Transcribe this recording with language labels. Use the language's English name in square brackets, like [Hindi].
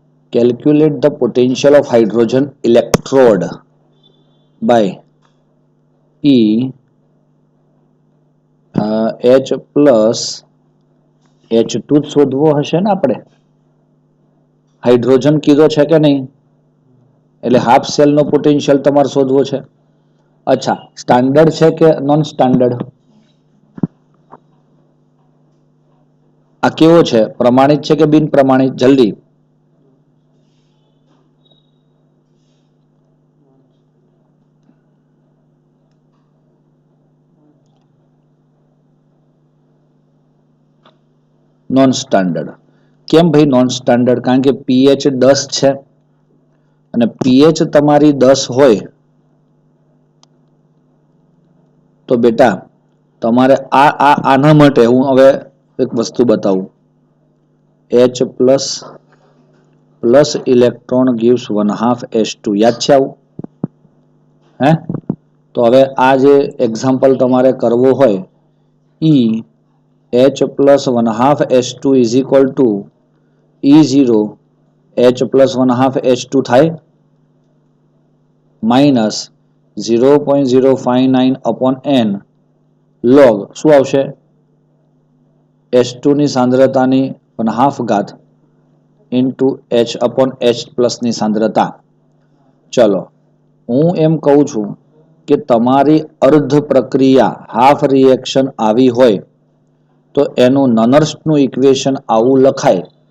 [English] Calculate the potential of hydrogen electrode by E H plus H2 [Gujarati] શોધવો હશે ને આપણે. હાઇડ્રોજન કીધો છે કે નહીં? એટલે હાફ સેલનો પોટેન્શિયલ તમારે શોધવો છે. અચ્છા, સ્ટાન્ડર્ડ છે કે નોન સ્ટાન્ડર્ડ? આ કેવો છે? પ્રમાણિત છે કે બિન પ્રમાણિત? જલ્દી. Non standard. કેમ ભાઈ નોન સ્ટાન્ડર્ડ? કારણ કે પીએચ 10 છે અને પીએચ તમારી 10 હોય તો બેટા તમારે આના માટે હું હવે એક વસ્તુ બતાવું. H plus electron gives 1/2 H2. યાદ છે આવું? હે? તો હવે આ જે એક્ઝામ્પલ તમારે કરવો હોય, [English] H plus 1/2 H2 [Gujarati] is equal to E0 H plus 1/2 H2 થાય માઇનસ 0.059 upon n log શું આવશે? H2 ની સાંદ્રતાની 1/2 ઘાત into H upon H plus ની સાંદ્રતા. ચલો હું એમ કહું છું કે તમારી અર્ધ પ્રક્રિયા હાફ રિએક્શન આવી હોય તો એનું નનર્સનું ઇક્વેશન આવું લખાય.